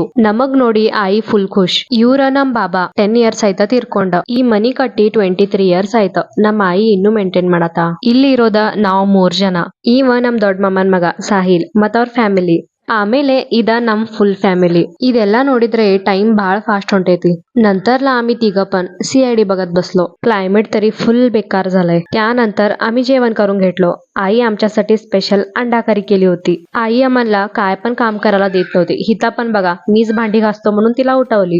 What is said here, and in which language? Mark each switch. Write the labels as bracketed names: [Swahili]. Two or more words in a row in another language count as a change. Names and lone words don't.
[Kannada] ನಮಗ್ ನೋಡಿ ಆಯಿ ಫುಲ್ ಖುಷ್. ಇವ್ರ ನಮ್ ಬಾಬಾ 10 years ಆಯ್ತ ತೀರ್ಕೊಂಡ. ಈ ಮನಿ ಕಟ್ಟಿ 23 years ಆಯ್ತ. ನಮ್ಮ ಆಯಿ ಇನ್ನೂ ಮೇಂಟೈನ್ ಮಾಡತ್ತ. ಇಲ್ಲಿ ಇರೋದ ನಾವ್ 3 ಜನ. ಇವ ನಮ್ ದೊಡ್ಡ ಮಾಮನ್ ಮಗ ಸಾಹಿಲ್ ಮತ್ ಅವ್ರ ಫ್ಯಾಮಿಲಿ. ಆಮೇಲೆ ಇದ ನಮ್ ಫುಲ್ ಫ್ಯಾಮಿಲಿ. ಇದೆಲ್ಲಾ ನೋಡಿದ್ರೆ [Marathi] टाइम बाळ फास्ट [Kannada] ಹೊಂಟೈತಿ. [Marathi] नंतरला आम्ही तिघं पण CID बघत बसलो. क्लायमेट तरी फुल बेकार झालंय. त्यानंतर आम्ही जेवण करून घेतलो. आई आमच्यासाठी स्पेशल अंडा करी केली होती. आई आम्हाला काय पण काम करायला देत नव्हती. हिता पण बघा मीच भांडी घासतो म्हणून तिला उठवली.